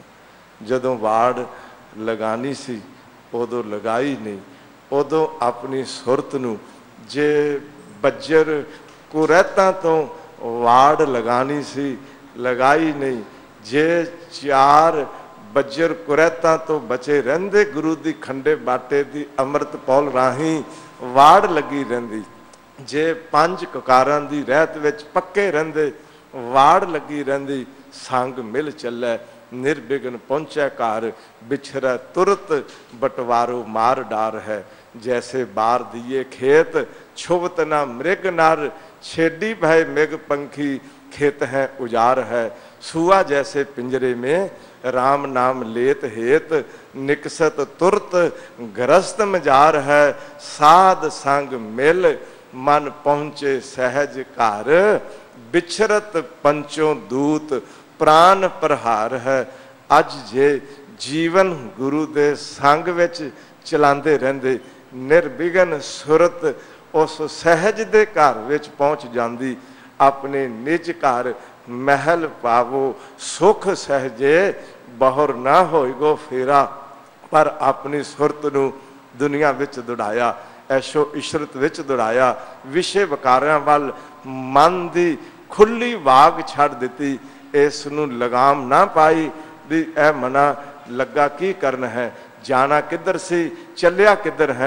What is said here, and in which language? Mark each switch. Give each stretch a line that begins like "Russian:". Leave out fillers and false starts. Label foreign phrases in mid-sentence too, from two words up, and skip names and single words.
Punjabi: ਜਦੋਂ ਵਾੜ ਲਗਾਣੀ ਸੀ ਉਦੋਂ ਲਗਾਈ ਨਹੀਂ, ਉਦੋਂ ਅਪਣੀ ਸੁਰਤ ਨੂੰ ਜੇ ਬੱਜਰ ਕੁਰਹਿਤਾਂ ਤੋ ਵਾੜ ਲਗਾਣੀ ਸੀ ਲਗਾਈ ਨਹੀਂ, ਜੇ 4 ਬੱਜਰ ਕੁਰਹਿਤਾਂ ਤੋ ਬਚੇ ਰਹਿੰਦੇ ਗੁਰੂ ਦੀ ਖੰਡੇ ਬਾਟੇ ਦੀ ਅੰਮ੍ਰਿਤ ਪਾਹੁਲ ਰਾਹੀ ਵਾੜ ਲੱਗੀ ਰਹਿੰਦੀ, ਜੇ 5 ਕਕਾਰਾਂ ਦੀ ਰਹਿਤ ਵਿਚ ਪੱਕੇ ਰਹਿੰਦੇ ਵਾੜ ਲੱਗੀ ਰਹਿੰਦੀ।
Braj: संग मिल चलै निर्विघन पहुँचै घर, बिछरै तुरत बटवारो मार डार है। जैसे बार दिए खेत छुबत ना मृग नर, छेडी भय मृग पंखी खेत है उजार है। सुआ जैसे पिंजरे में राम नाम लेत हेत, निकसत तुरत ग्रस्त मजार है। साध संग मिल मन पहुँचे सहज घर, बिछरत पंचों दूत प्राण प्रहार है।
Punjabi: ਅੱਜ ਜੇ ਜੀਵਨ ਗੁਰੂ ਦੇ ਸੰਗ ਵਿਚ ਚਲਾਤੇ ਰਹਿੰਦੇ, ਨਿਰਵਿਘਨ ਸੁਰਤ ਉਸ ਸਹਜ ਦੇ ਘਰ ਵਿਚ ਪਹੁੰਚ ਜਾਤੀ। ਅਪਨੇ ਨਿਜ ਘਰ ਮਹਲ ਪਾਵੋ ਸੁਖ ਸਹਜੇ, ਬਹੁਰ ਨਾ ਹੋਇਗੋ ਫੇਰਾ। ਪਰ ਅਪਣੀ ਸੁਰਤ ਨੂੰ ਦੁਨੀਆ ਵਿਚ ਦੌੜਾਇਆ, ਐਸ਼ੋ ਇਸ਼ਰਤ ਵਿਚ ਦੌੜਾਇਆ, ਵਿਸ਼ੇ ਵਿਕਾਰਾਂ ਵੱਲ ਮਨ ਦੀ ਖੁੱਲ੍ਹੀ ਵਾਗ ਛੱਡ ਦਿੱਤੀ। ਇਸ ਨੂੰ ਲਗਾਮ ਨਾ ਪਾਈ ਭੀ ਏ ਮਨਾ ਲੱਗਾ ਕੀ ਕਰਨ ਹੈ, ਜਾਣਾ ਕਿਧਰ ਸੀ ਚੱਲਿਆ ਕਿਧਰ ਹੈ।